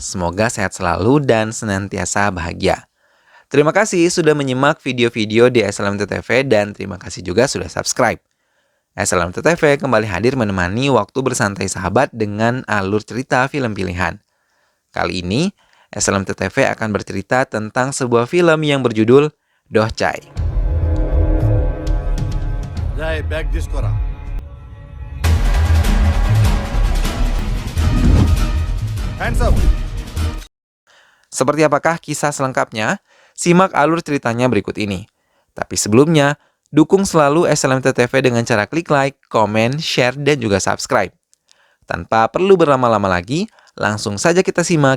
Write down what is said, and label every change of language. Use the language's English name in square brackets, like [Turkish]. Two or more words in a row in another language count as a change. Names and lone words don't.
[Indonesian] Semoga sehat selalu dan senantiasa bahagia. Terima kasih sudah menyimak video-video di SLMT TV dan terima kasih juga sudah subscribe. SLMT TV kembali hadir menemani waktu bersantai sahabat dengan alur cerita film pilihan. Kali ini, SLMT TV akan bercerita tentang sebuah film yang berjudul Dohcai. [Telugu] రేయ్, బ్యాగ్ తీసుకోరా. [English] Hands up. [Indonesian] Seperti apakah kisah selengkapnya? Simak alur ceritanya berikut ini. Tapi sebelumnya, dukung selalu SLMT TV dengan cara klik like, komen, share, dan juga subscribe. Tanpa perlu berlama-lama lagi, langsung saja kita simak.